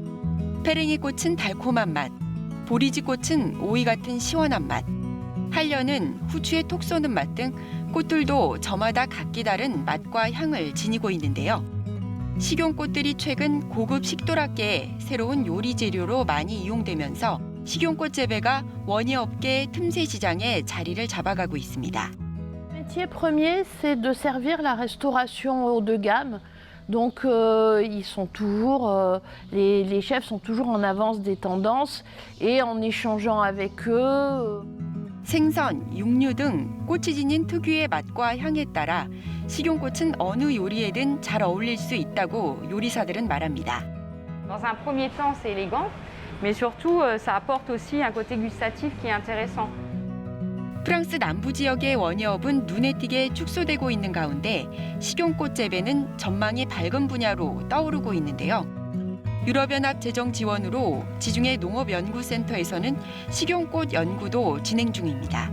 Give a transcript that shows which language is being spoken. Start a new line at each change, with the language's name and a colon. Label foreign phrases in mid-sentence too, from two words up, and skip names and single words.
Korean: 페랭이 꽃은 달콤한 맛, 보리지 꽃은 오이 같은 시원한 맛, 한려는 후추의 톡 쏘는 맛 등 꽃들도 저마다 각기 다른 맛과 향을 지니고 있는데요. 식용꽃들이 최근 고급 식도락계의 새로운 요리 재료로 많이 이용되면서 식용꽃 재배가 원예업계 틈새 시장에 자리를 잡아가고 있습니다.
French: Le métier premier, c'est de servir la restauration haut de gamme. Donc, ils sont toujours, les chefs sont toujours en avance des tendances et en échangeant avec eux.
Korean: 생선, 육류 등 꽃이 지닌 특유의 맛과 향에 따라 식용꽃은 어느 요리에든 잘 어울릴 수 있다고 요리사들은 말합니다.
French: Dans un premier temps, c'est élégant, mais surtout, ça apporte aussi un côté gustatif qui est intéressant.
Korean: 프랑스 남부 지역의 원예업은 눈에 띄게 축소되고 있는 가운데 식용꽃 재배는 전망이 밝은 분야로 떠오르고 있는데요. 유럽연합 재정 지원으로 지중해 농업연구센터에서는 식용꽃 연구도 진행 중입니다.